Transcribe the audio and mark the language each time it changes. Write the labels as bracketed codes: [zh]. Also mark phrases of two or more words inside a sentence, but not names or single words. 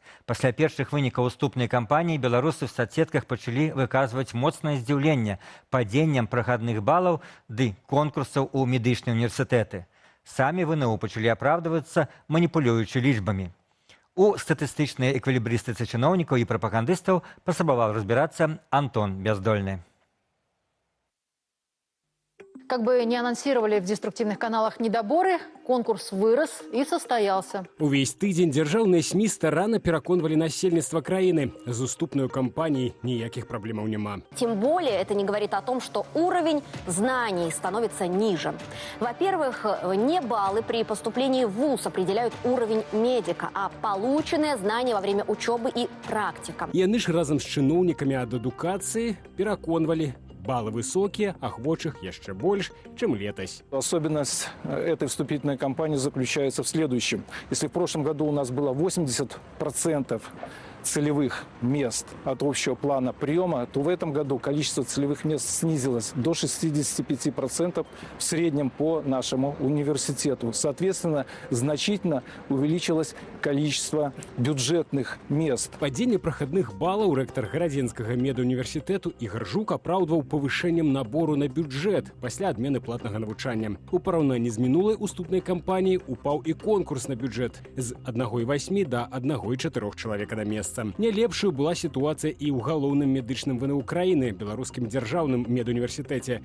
[be] Пасля першых вынікаў уступнай кампаніі беларусы [ru] в соцсетках [be] пачалі выказваць моцнае здзіўленне падзеннем прахадных балаў ды конкурсаў у медычныя універсітэты. Самі ВНУ пачалі апраўдвацца, маніпулюючы лічбамі. У статыстычнай эквілібрыстыцы чыноўнікаў і прапагандыстаў паспрабаваў разбірацца Антон Бяздольны. [ru] Как бы не анонсировали в деструктивных каналах недоборы, конкурс вырос и состоялся. [be] Увесь тыдзень дзяржаўныя СМИ старанна пераконвалі насельніцтва краіны. З уступнай кампаніяй ніякіх праблемаў няма. [ru] Тем более это не говорит о том, что уровень знаний становится ниже. Во-первых, не баллы при поступлении в ВУЗ определяют уровень медика, а полученные знания во время учебы и практика. [be] Яны ж разам з чыноўнікамі ад адукацыі пераконвалі, [ru] баллы высокие, охвочих еще больше, чем летось. Особенность этой вступительной кампании заключается в следующем. Если в прошлом году у нас было 80% целевых мест от общего плана приема, то в этом году количество целевых мест снизилось до 65% в среднем по нашему университету. Соответственно, значительно увеличилось количество бюджетных мест. [be] Падение проходных баллов ректор Гарадзенскага медуніверсітэту Ігор Жук апраўдваў павышэннем набору на бюджет пасля адмены платнага навучання. У параўнанні з мінулай уступнай кампаніяй упаў і конкурс на бюджет з 1,8 до 1,4 чалавека на месца. Не лепшую была сітуацыя і ў галоўным медычным ВНУ краіны, беларускім дзяржаўным медуніверсітэце.